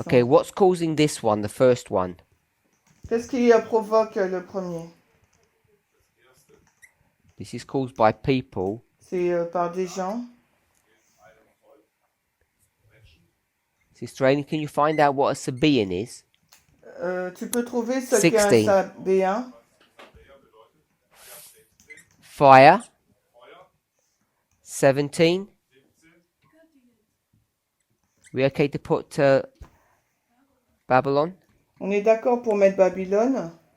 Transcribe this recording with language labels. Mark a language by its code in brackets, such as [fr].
[en] Okay, what's causing this one, the first one? [fr] Qu'est-ce qui provoque le premier? [en] This is caused by people. [fr] C'est par des gens. [en] Sister Annie, can you find out what a Sabaean is? [fr] Tu peux trouver ce qu'est un [en] 16. [fr] Sabéen. [en] Fire. 17. We okay to put Babylon? [fr] On est d'accord pour mettre Babylone.